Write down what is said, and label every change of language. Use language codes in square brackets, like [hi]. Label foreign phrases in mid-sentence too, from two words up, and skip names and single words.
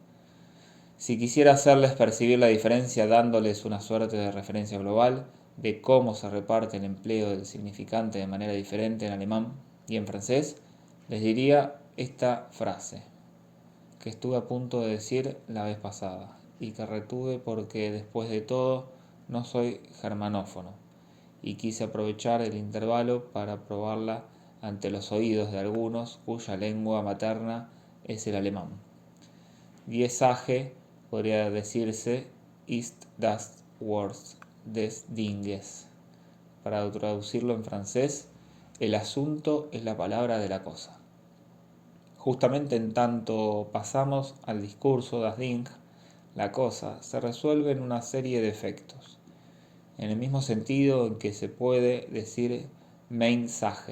[es] Si quisiera hacerles percibir la diferencia dándoles una suerte de referencia global de cómo se reparte el empleo del significante de manera diferente en alemán y en francés, les diría esta frase que estuve a punto de decir la vez pasada y que retuve porque después de todo no soy germanófono y quise aprovechar el intervalo para probarla ante los oídos de algunos cuya lengua materna es el alemán. [de] Die Sage [es] podría decirse [de] ist das Wort des Dinges. [es] Para traducirlo en francés, el asunto es la palabra de la cosa. Justamente en tanto pasamos al discurso [de] das Ding, [es] la cosa se resuelve en una serie de efectos, en el mismo sentido en que se puede decir [de] mein Sage.